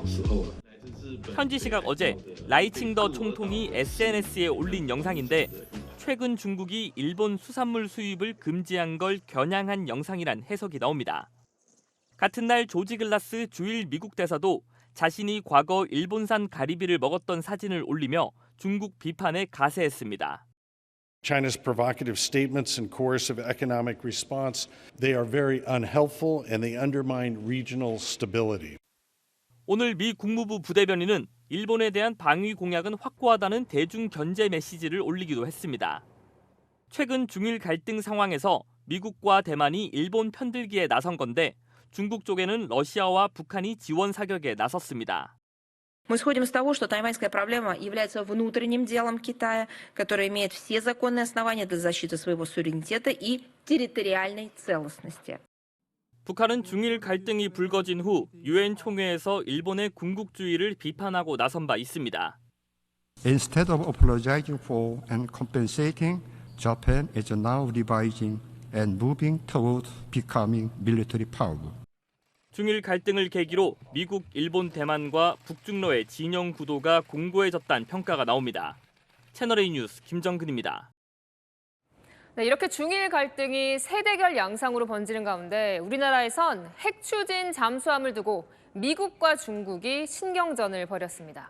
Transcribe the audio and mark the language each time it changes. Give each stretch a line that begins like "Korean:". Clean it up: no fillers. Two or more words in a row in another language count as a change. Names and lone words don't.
Korean: 현지 시각 어제 라이칭더 총통이 SNS에 올린 영상인데 최근 중국이 일본 수산물 수입을 금지한 걸 겨냥한 영상이란 해석이 나옵니다. 같은 날 조지 글라스 주일 미국 대사도 자신이 과거 일본산 가리비를 먹었던 사진을 올리며 중국 비판에 가세했습니다.
English: China's provocative statements and coercive economic response, they are very unhelpful and they undermine regional stability.
Korean: 오늘 미 국무부 부대변인은 일본에 대한 방위 공약은 확고하다는 대중 견제 메시지를 올리기도 했습니다. 최근 중일 갈등 상황에서 미국과 대만이 일본 편들기에 나선 건데 중국 쪽에는 러시아와 북한이 지원 사격에 나섰습니다.
Russian: Мы исходим из того, что тайваньская проблема является внутренним делом Китая, который имеет все законные основания для защиты своего суверенитета и территориальной целостности.
Korean: 북한은 중일 갈등이 불거진 후 유엔 총회에서 일본의 군국주의를 비판하고 나선 바 있습니다.
English: Instead of apologizing for and compensating, Japan is now revising and moving toward becoming military power.
Korean: 중일 갈등을 계기로 미국, 일본, 대만과 북중러의 진영 구도가 공고해졌다는 평가가 나옵니다. 채널A 뉴스 김정근입니다. 네, 이렇게 중일 갈등이 세대결 양상으로 번지는 가운데 우리나라에선 핵 추진 잠수함을 두고 미국과 중국이 신경전을 벌였습니다.